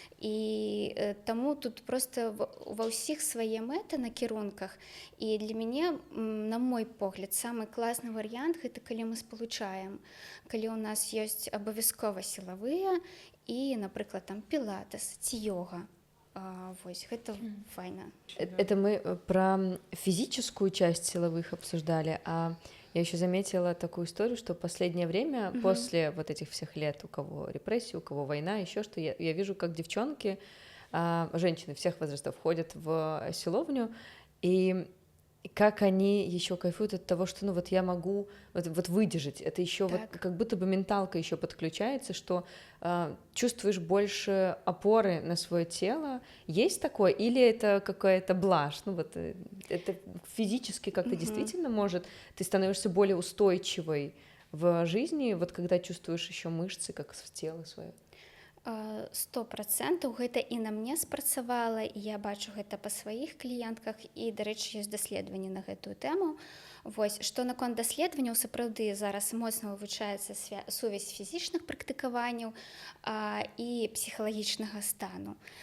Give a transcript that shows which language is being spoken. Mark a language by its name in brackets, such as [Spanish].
[Belarusian] І таму тут проста ва ўсіх свае мэты на кірунках. І для мяне, на мой погляд, самы класны варыянт — гэта калі мы спалучаем, калі ў нас ёсць абавязкова сілавыя і, напрыклад, там пілатэс ці йога. Вось, гэта файна. [Russian] Это мы про физическую часть силовых обсуждали, а я еще заметила такую историю, что в последнее время, после вот этих всех лет, у кого репрессии, у кого война, еще что, я вижу, как девчонки, женщины всех возрастов ходят в силовню, и как они еще кайфуют от того, что, ну, вот я могу вот выдержать. Это еще вот как будто бы менталка еще подключается, что чувствуешь больше опоры на свое тело. Есть такое? Или это какая-то блажь? Ну, вот это физически как-то действительно может, ты становишься более устойчивой в жизни, вот когда чувствуешь еще мышцы, как в тело свое. [Belarusian] 100% гэта і на мне спрацавала, і я бачу гэта па сваіх кліентках, і, дарэчы, ёсць даследаванні на гэтую тэму. Вось, што наконт даследаванняў, сапраўды зараз моцна вывучаецца сувязь фізічных практыкаванняў і псіхалагічнага стану.